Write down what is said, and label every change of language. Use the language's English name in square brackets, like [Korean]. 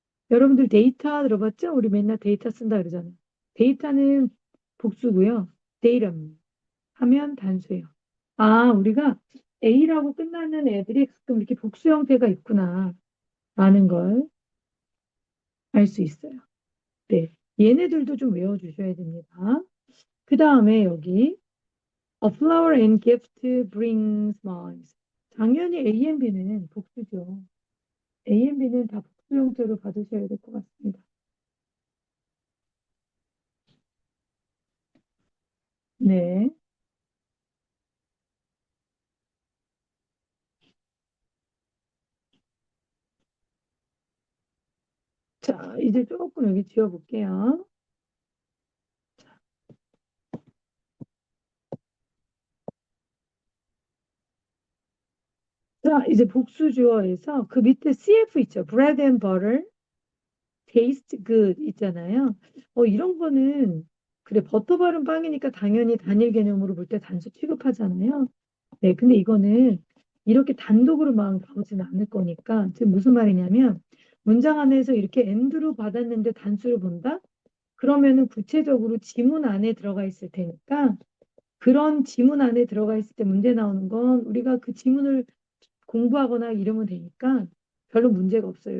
[Korean] 여러분들 데이터 들어봤죠? 우리 맨날 데이터 쓴다 그러잖아요. 데이터는 복수고요. 데이터 하면 단수예요. 아, 우리가 A라고 끝나는 애들이 가끔 이렇게 복수 형태가 있구나. 라는 걸 알 수 있어요. 네. 얘네들도 좀 외워주셔야 됩니다. [English] 그 다음에 여기 A flower and gift brings smiles. [Korean] 당연히 A and B는 복수죠. A and B는 다 복수 형태로 받으셔야 될 것 같습니다. 네. 자, 이제 조금 여기 지워볼게요. 자, 이제 복수주어에서 그 밑에 CF 있죠. [English] bread and butter, taste good 있잖아요. [Korean] 이런 거는 그래 버터 바른 빵이니까 당연히 단일 개념으로 볼 때 단수 취급하잖아요. 네, 근데 이거는 이렇게 단독으로만 나오지는 않을 거니까. 지금 무슨 말이냐면 문장 안에서 이렇게 and로 받았는데 단수를 본다? 그러면은 구체적으로 지문 안에 들어가 있을 테니까 그런 지문 안에 들어가 있을 때 문제 나오는 건 우리가 그 지문을 공부하거나 이러면 되니까 별로 문제가 없어요.